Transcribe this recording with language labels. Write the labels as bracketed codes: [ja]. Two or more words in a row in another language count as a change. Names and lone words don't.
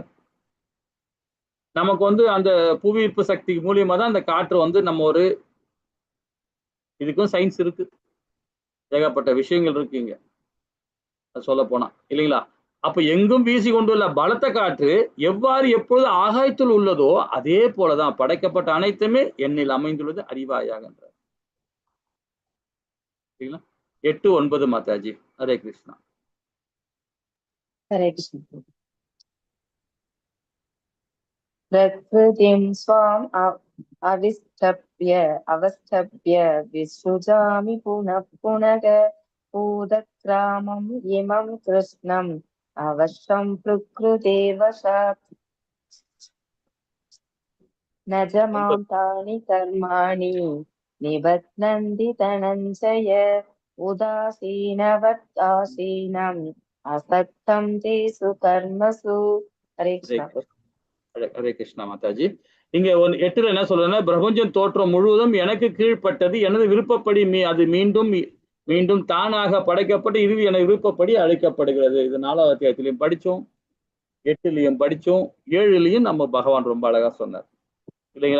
[ta] நமக்கு அந்த புவியீர்ப்பு சக்தி மூலியமா தான் அந்த காற்று நம்ம இதுக்கும் சயின்ஸ் இருக்கு, ஏகப்பட்ட விஷயங்கள் இருக்குங்க சொல்ல போனா இல்லைங்களா. அப்ப எங்கும் வீசி கொண்டுள்ள பலத்த காற்று எவ்வாறு எப்பொழுது ஆகாயத்தில் உள்ளதோ அதே போலதான் படைக்கப்பட்ட அனைத்துமே எண்ணில் அமைந்துள்ளது அறிவாயாக. 8 9 மாதாஜி. ஹரே கிருஷ்ணா. [sa] हरे कृष्ण. प्रकृतिं स्वाम् अवस्थभ्य विसृजामि पुनः पुनः भूतग्रामम् इमं कृष्णम् अवश्यं प्रकृतिवशात् न च मां तानि कर्माणि निबध्नन्ति धनञ्जय उदासीनवदासीनम् असक्तं तेषु कर्मसु. हरे कृष्ण. [ta] ஹரே கிருஷ்ணா மாதாஜி. இங்க 8ல என்ன சொல்றேன்னா, பிரபஞ்சம் தோற்றம் முழுவதும் எனக்கு கீழ்ப்பட்டது, எனது விருப்பப்படி அது மீண்டும் மீண்டும் தானாக படைக்கப்பட்டு இறுதி எனது விருப்பப்படி அழைக்கப்படுகிறது. இது 4வது அத்தியாயத்திலையும் படிச்சோம், 8லயும் படிச்சோம், 7லயும் நம்ம பகவான் ரொம்ப அழகா சொன்னார் இல்லைங்களா.